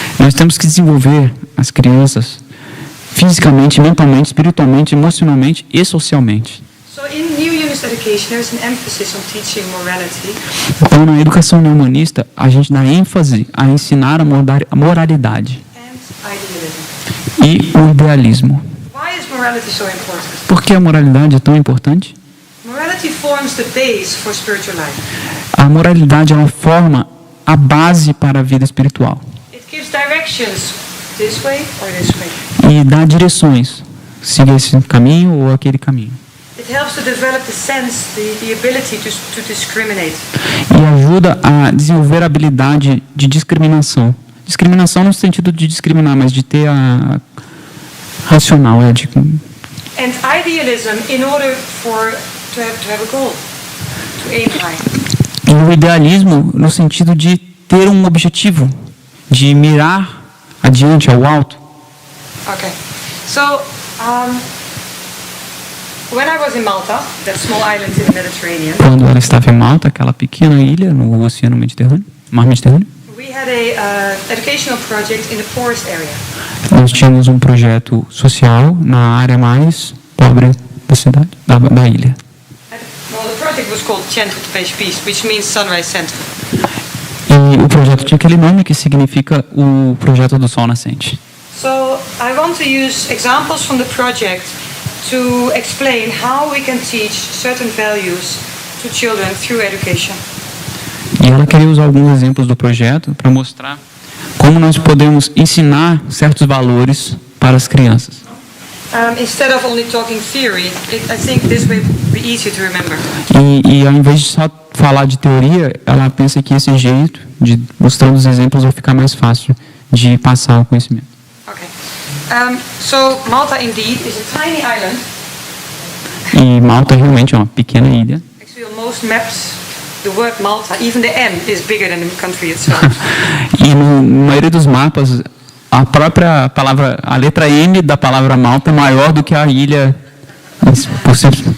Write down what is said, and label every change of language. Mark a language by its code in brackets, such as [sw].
[pt] Nós temos que desenvolver as crianças fisicamente, mentalmente, espiritualmente, emocionalmente e socialmente. [en] So in New Humanist Education, there's an emphasis on teaching morality. [pt] Então, na educação neohumanista, a gente dá ênfase a ensinar a moralidade [en] And idealism. [pt] e o idealismo. [en] Why is morality so important? [pt] Por que a moralidade é tão importante? [en] Morality forms the base for spiritual life. [pt] A moralidade ela forma a base para a vida espiritual [en] It gives directions this way or this way. [pt] e dá direções, siga esse caminho ou aquele caminho. [en] It helps to develop the sense, the ability to discriminate. [pt] E ajuda a desenvolver a habilidade de discriminação. Discriminação no sentido de discriminar, mas de ter a racional, [en] And idealism in order to have a goal, to aim high. [pt] E o idealismo no sentido de ter um objetivo, de mirar adiante, ao alto. [en] Okay. So, when I was in Malta, that small island in the Mediterranean, [pt] Quando ela estava em Malta, aquela pequena ilha no Oceano Mediterrâneo, Mar Mediterrâneo, [en] we had a educational project in the poorest area. [pt] nós tínhamos um projeto social na área mais pobre da cidade, da ilha. [en] Well, the project was called Centro de Peixe Peace, which means Sunrise Center. [pt] E o projeto tinha aquele nome que significa o projeto do Sol Nascente. [en] So I want to use examples from the project to explain how we can teach certain values to children through education. [pt] E ela queria usar alguns exemplos do projeto para mostrar como nós podemos ensinar certos valores para as crianças. [en] Instead of only talking theory, I think this way would be easier to remember. [pt] E ao invés de só falar de teoria, ela pensa que esse jeito de mostrando os exemplos vai ficar mais fácil de passar o conhecimento. [en] Okay. So Malta indeed is a tiny island. [pt] E Malta realmente é uma pequena ilha. [en] Actually, on most maps, the word Malta, even the M, is bigger than the country itself. [pt] E na maioria dos mapas, a própria palavra, a letra M da palavra Malta é maior do que a ilha por si.